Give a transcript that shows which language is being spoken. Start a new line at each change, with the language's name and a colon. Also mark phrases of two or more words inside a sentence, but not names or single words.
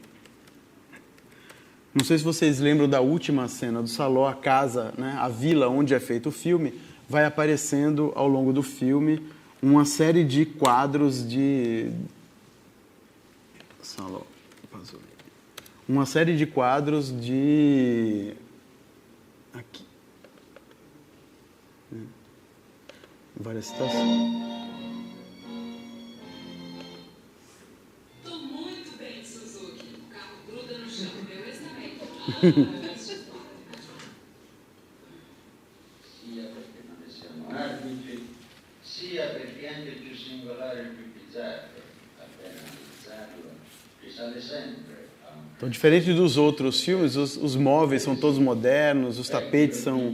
Portuguese: Não sei se vocês lembram da última cena do Salò, a casa, né, a vila onde é feito o filme, vai aparecendo ao longo do filme uma série de quadros de... Salò, uma série de quadros de... Aqui. Várias situações.
Italian: Sia perché non ne siamo arbitri, sia perché anche il più singolare e il più bizzarro, appena analizzato, risale sempre a un...
Portuguese: Então, diferente dos outros filmes, os móveis são todos modernos, os tapetes são...